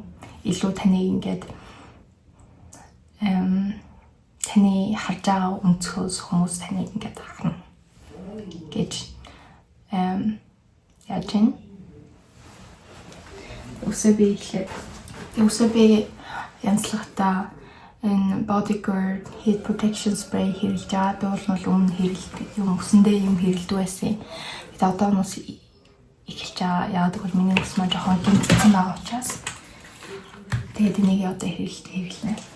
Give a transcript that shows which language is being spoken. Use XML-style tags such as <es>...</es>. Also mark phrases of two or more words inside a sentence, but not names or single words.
<mn>Илүү таныг ингээд таны харж байгаа өнцгөөс хүмүүс таныг ингээд харна гэж яаж чинь үсээ би янзлахтаа энэ</mn> <en>bodyguard heat protection spray</en> <mn>хэрэглэж байгаа. Би бол өмнө хэрэглэдэг юм үсэндээ юм хэрэглэдэг байсан. Тэгээд одоо нь эхэлж байгаа. Яагаад гэвэл миний ус маань жоохон гэмтсэн байгаа учраас тэгээд энийг одоо хэрэглэнэ.</mn>